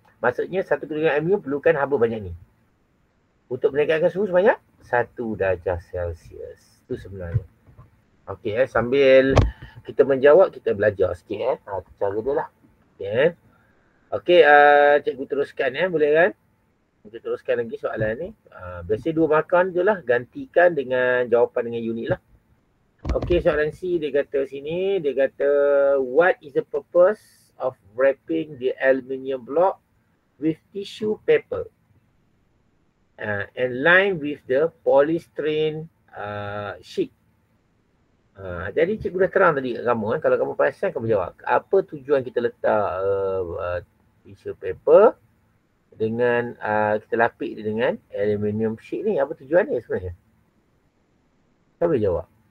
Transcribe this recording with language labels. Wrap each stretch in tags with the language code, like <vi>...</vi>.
<ms>Maksudnya 1 kilogram aluminium perlukan haba banyak ni. Untuk meningkatkan suhu sebanyak 1 darjah Celsius. Itu sebenarnya. Okey sambil kita menjawab, kita belajar sikit cara dia lah. Okey, cikgu teruskan boleh kan? Kita teruskan lagi soalan ni. Biasa 2 markah je lah. Gantikan dengan jawapan dengan unit lah.</ms> <en>Okey,</en> <ms>soalan C dia kata sini, dia kata</ms> <en>what is the purpose of wrapping the aluminium block with tissue paper and lined with the polystyrene sheet?</en> <ms>Jadi cikgu dah terang tadi kat kamu kan. Kalau kamu perasan kamu jawab. Apa tujuan kita letak tissue paper dengan kita lapik dia dengan aluminium sheet ni? Apa tujuan dia sebenarnya? Siapa boleh jawab?</ms>